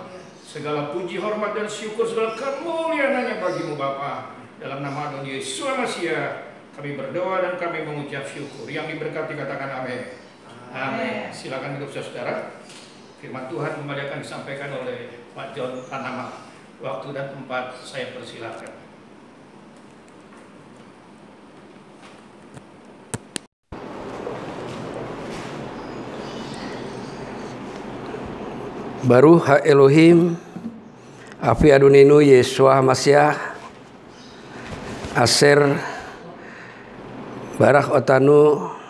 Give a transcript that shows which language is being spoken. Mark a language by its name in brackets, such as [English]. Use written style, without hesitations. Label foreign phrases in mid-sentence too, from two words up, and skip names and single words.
[Indonesian] Segala puji, hormat, dan syukur, segala kemuliaan hanya bagi-Mu Bapa. Dalam nama Tuhan Yesus Masiah kami berdoa dan kami mengucap syukur. Yang diberkati katakan amin. Amin. Silakan duduk saudara. Firman Tuhan kembali akan disampaikan oleh Pak John Tanama. Waktu dan tempat saya persilakan. [Hebrew] ברוך האלהים אבי אדונינו ישוע משיח אשר ברך אותנו